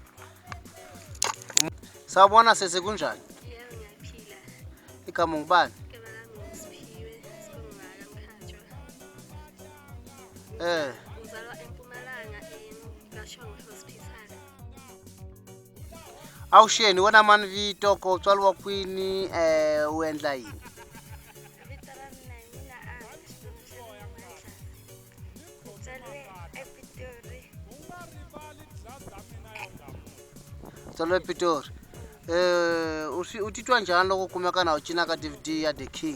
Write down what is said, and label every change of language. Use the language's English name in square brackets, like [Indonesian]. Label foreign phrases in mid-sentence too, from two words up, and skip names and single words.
[Zulu] Sawubona sese kunjani? Yebo ngiyaphila. Igama ngubani? Igama lami nguSiphiwe Sibongaka Mkhatshwa. Ngizalwa eMpumalanga kaShongwe Hospital. [Tsonga] Awusheni wena mani vito ko tswaliwa kwini uendla yini? Vito ra mina hi mina Ngitswalwe ePitori. Tswaliwa ePitori. Utitwa njhani loko kumeka na u cina ka DVD ya The King?